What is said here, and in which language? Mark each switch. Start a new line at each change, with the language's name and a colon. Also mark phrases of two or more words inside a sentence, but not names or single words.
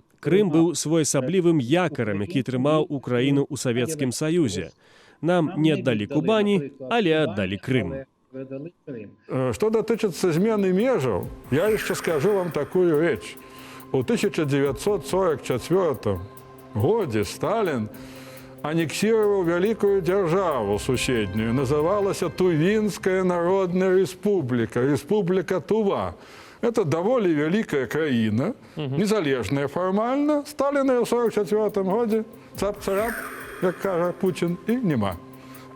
Belarusian: Крым быў своеасаблівым якарам, які трымаў Украіну ў Савецкім Саюзе. Нам не аддалі Кубані, але аддалі Крым. Что датычыцца змены межаў, я яшчэ скажу вам такую рэч. У 1944 годзе
Russian: Сталин аннексировал великую державу соседнюю, называлась Тувинская народная республика, республика Тува. Это довольно великая
Ukrainian: краина, незалежная
Russian: формально. Сталина в 1944 году цап-царап, как каже Путин,
Ukrainian: и нема.